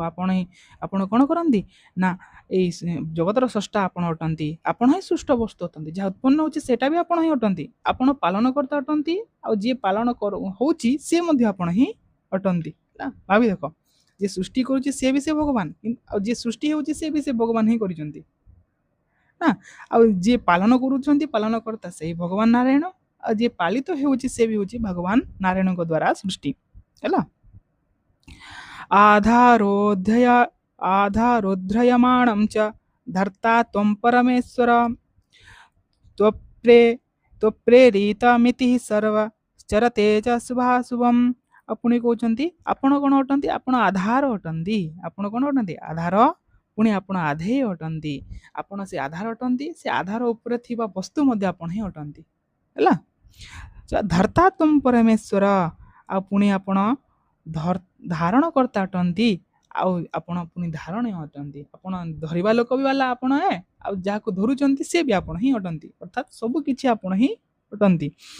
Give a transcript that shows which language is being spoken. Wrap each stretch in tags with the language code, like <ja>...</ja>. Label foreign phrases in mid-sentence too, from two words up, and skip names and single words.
<or>ଆପଣ କ'ଣ କରନ୍ତି ନା ଏଇ ଜଗତର ସ୍ରଷ୍ଟା ଆପଣ ଅଟନ୍ତି, ଆପଣ ହିଁ ସୃଷ୍ଟ ବସ୍ତୁ ଅଟନ୍ତି, ଯାହା ଉତ୍ପନ୍ନ ହେଉଛି ସେଇଟା ବି ଆପଣ ହିଁ ଅଟନ୍ତି, ଆପଣ ପାଳନକର୍ତ୍ତା ଅଟନ୍ତି, ଆଉ ଯିଏ ପାଳନ ହେଉଛି ସିଏ ମଧ୍ୟ ଆପଣ ହିଁ ଅଟନ୍ତି ହେଲା। ଭାବି ଦେଖ, ଯିଏ ସୃଷ୍ଟି କରୁଛି ସିଏ ବି ସେ ଭଗବାନ, ଆଉ ଯିଏ ସୃଷ୍ଟି ହେଉଛି ସିଏ ବି ସେ ଭଗବାନ ହିଁ କରିଛନ୍ତି ନା। ଆଉ ଯିଏ ପାଳନ କରୁଛନ୍ତି ପାଳନକର୍ତ୍ତା ସେଇ ଭଗବାନ ନାରାୟଣ, ଆଉ ଯିଏ ପାଳିତ ହେଉଛି ସେ ବି ହେଉଛି ଭଗବାନ ନାରାୟଣଙ୍କ ଦ୍ୱାରା ସୃଷ୍ଟି ହେଲା।</or> <sa>आधारोध्रयमाणं च धर्ता त्वं परमेश्वर त्वप्रेरितमिति सर्वचरते च शुभाशुभम्।</sa> <or>ପୁଣି କହୁଛନ୍ତି ଆପଣ କ'ଣ ଅଟନ୍ତି, ଆପଣ ଆଧାର ଅଟନ୍ତି, ଆପଣ କ'ଣ ଅଟନ୍ତି ଆଧାର, ପୁଣି ଆପଣ ଆଧେୟ ଅଟନ୍ତି, ଆପଣ ସେ ଆଧାର ଅଟନ୍ତି, ସେ ଆଧାର ଉପରେ ଥିବା ବସ୍ତୁ ମଧ୍ୟ ଆପଣ ହିଁ ଅଟନ୍ତି ହେଲା।</or> <sa>धर्ता त्वं परमेश्वर,</sa> <or>ଆଉ ପୁଣି ଆପଣ ଧାରଣକର୍ତ୍ତା ଅଟନ୍ତି, ଆଉ ଆପଣ ପୁଣି ଧାରଣୀୟ ଅଟନ୍ତି, ଆପଣ ଧରିବା ଲୋକ ବି ବାଲା ଆପଣ, ଆଉ ଯାହାକୁ ଧରୁଛନ୍ତି ସେ ବି ଆପଣ ହିଁ ଅଟନ୍ତି, ଅର୍ଥାତ୍ ସବୁ କିଛି ଆପଣ ହିଁ ଅଟନ୍ତି।</or>